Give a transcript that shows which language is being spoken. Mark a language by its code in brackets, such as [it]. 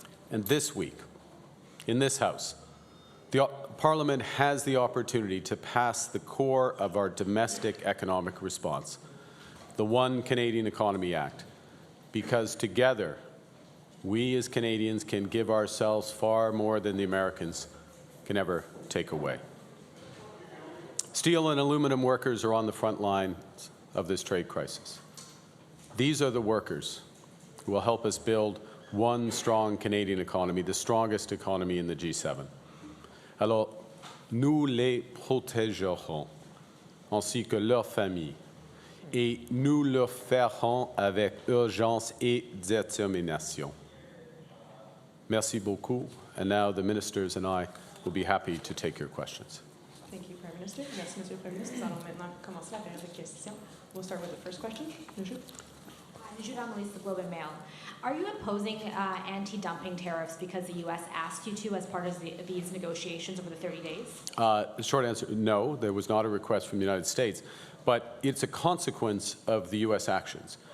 [en] And this week, in this House, the Parliament has the opportunity to pass the core of our domestic economic response, the One Canadian Economy Act, because together, we as Canadians can give ourselves far more than the Americans can ever take away. Steel and aluminum workers are on the front lines of this trade crisis. These are the workers who will help us build one strong Canadian economy, the strongest economy in the G7. [fr] Alors, nous les protégerons, ainsi que leurs familles, et nous le ferons avec urgence et détermination. Merci beaucoup, [en] and now the ministers and I will be happy to take your questions. Thank you, Prime Minister. [fr] Merci, Monsieur le Premier ministre. Nous allons maintenant commencer la période de questions. [en] We'll start with the first question. The Globe and Mail. Are you imposing anti-dumping tariffs because the U.S. asked you to as part of these negotiations over the 30 days? The short answer, no. There was not a request from the United States, but it's a consequence of the U.S. actions.